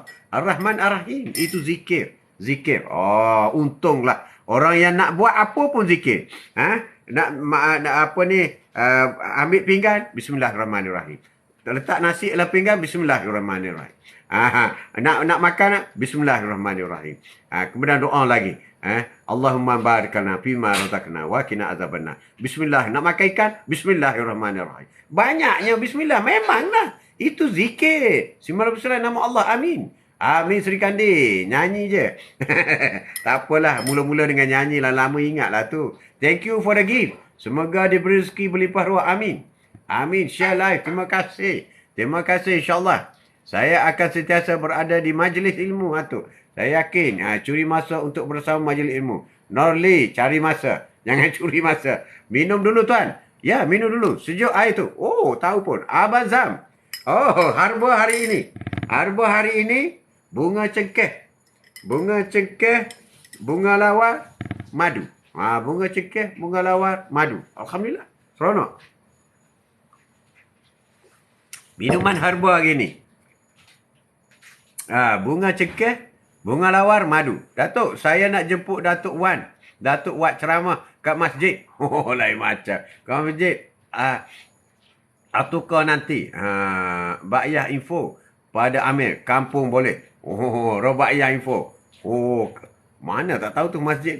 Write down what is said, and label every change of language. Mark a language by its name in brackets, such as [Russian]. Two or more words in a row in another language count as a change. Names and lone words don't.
[Arabic] الرحمن الرحيم. [Malay] Itu zikir. Zikir. Untunglah. Orang yang nak buat apa pun zikir. Nak apa ni, ambil pinggan, Bismillahirrahmanirrahim. Letak nasi dalam pinggan, Bismillahirrahmanirrahim. Nak makan, Bismillahirrahmanirrahim. Kemudian doa lagi. [Arabic] اللهم بارك لنا فيما رزقنا وقنا عذاب النار. [Malay] Bismillah. Nak makan ikan, Bismillahirrahmanirrahim. Banyaknya Bismillah. Memanglah. Itu zikir. 99 nama Allah. Amin. Amin Sri Kandi. Nyanyi je. Tak apalah. Mula-mula dengan nyanyi lah. Lama ingatlah tu. [English] Thank you for the gift. [Malay] Semoga diberi rezeki berlimpah ruah. Amin. Amin. [English] Share live. [Malay] Terima kasih. Terima kasih insyaAllah. Saya akan sentiasa berada di majlis ilmu, Atuk. Saya yakin. Curi masa untuk bersama majlis ilmu. Norli, cari masa. Jangan curi masa. Minum dulu tuan. Ya, minum dulu. Sejuk air tu. Oh, tahu pun. Abang Zam. Oh, harba hari ini. Harba hari ini. Bunga cengkeh. Bunga cengkeh. Bunga lawar. Madu. Bunga cengkeh. Bunga lawar. Madu. Alhamdulillah. Seronok. Minuman herba hari ni. Bunga cengkeh. Bunga lawar. Madu. Datuk, saya nak jemput Datuk Wan. Datuk Wat ceramah kat masjid. Oh, lain macam. Kat masjid. Atukar nanti. Bakyah info. Pada Amir. Kampung boleh. Oh, Robaiyah info. Oh, mana tak tahu tu masjid tu.